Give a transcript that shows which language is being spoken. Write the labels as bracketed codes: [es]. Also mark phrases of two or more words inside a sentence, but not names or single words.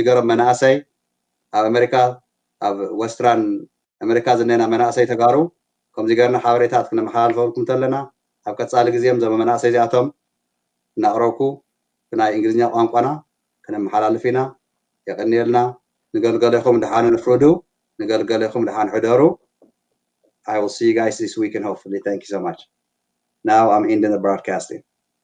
[ti] ገሮም መናእሰይ ኣብ ኣሜሪካ ኣብ ወስትራን ኣሜሪካ ዝኔና መናእሰይ ተጋሩ ከምዚ ገርና ሓበሬታት ክነመሓላልፈኩም ተለና ኣብ ቀፃሊ ግዜም ዞም መናእሰይ እዚኣቶም እናቕረብኩ ብናይ እንግሊዝኛ ቋንቋና ክነመሓላልፍ ኢና ይቐኒየልና ንገልገለኹም ድሓን ንፍርዱ ንገልገለኹም ድሓን ሕደሩ [en] I will see you guys this weekend hopefully. Thank you so much. Now I'm ending the broadcasting.